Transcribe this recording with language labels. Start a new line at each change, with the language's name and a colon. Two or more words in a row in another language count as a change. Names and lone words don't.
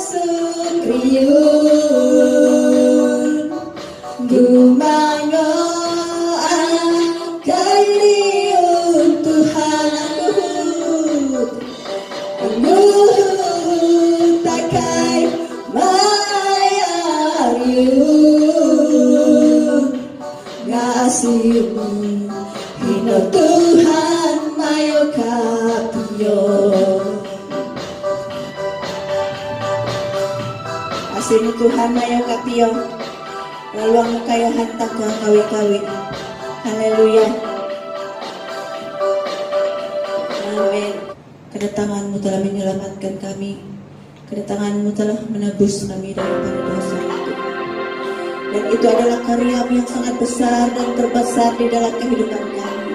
Central Dusun: sukriun, gumango akai liun Tuhan anuhut takai mayariun, ngasimu hino Tuhan mayo kapio. Asinu Tuhan mayo kapio, laluang kayo hantak ka kawi-kawi. Haleluya. Amin.
Malay: Kedatanganmu telah menyelamatkan kami. Kedatanganmu telah menebus kami daripada dosa itu. Dan itu adalah karya-Mu yang sangat besar dan terbesar di dalam kehidupan kami.